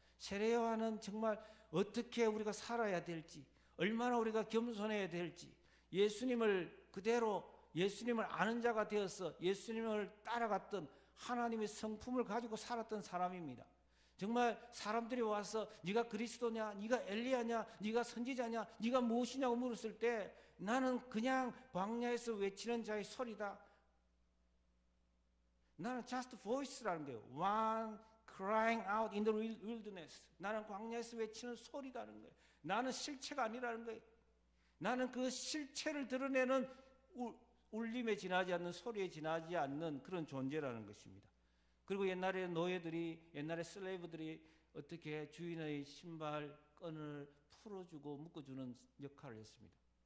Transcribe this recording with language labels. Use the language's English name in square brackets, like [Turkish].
[Korean] 세례 요한은 정말 어떻게 우리가 살아야 될지, 얼마나 우리가 겸손해야 될지, 예수님을 그대로 예수님을 아는 자가 되어서 예수님을 따라갔던 하나님의 성품을 가지고 살았던 사람입니다. 정말 사람들이 와서 네가 그리스도냐, 네가 엘리야냐, 네가 선지자냐, 네가 무엇이냐고 물었을 때 나는 그냥 광야에서 외치는 자의 소리다. 나는 [English] just voice [Korean] 라는 거예요. [English] One crying out in the wilderness. [Korean] 나는 광야에서 외치는 소리다는 거예요. 나는 실체가 아니라는 거예요. 나는 그 실체를 드러내는 울림에 지나지 않는, 소리에 지나지 않는 그런 존재라는 것입니다. 그리고 옛날에 노예들이, 옛날에 슬레이브들이 어떻게 주인의 신발끈을 풀어주고 묶어주는 역할을 했습니다.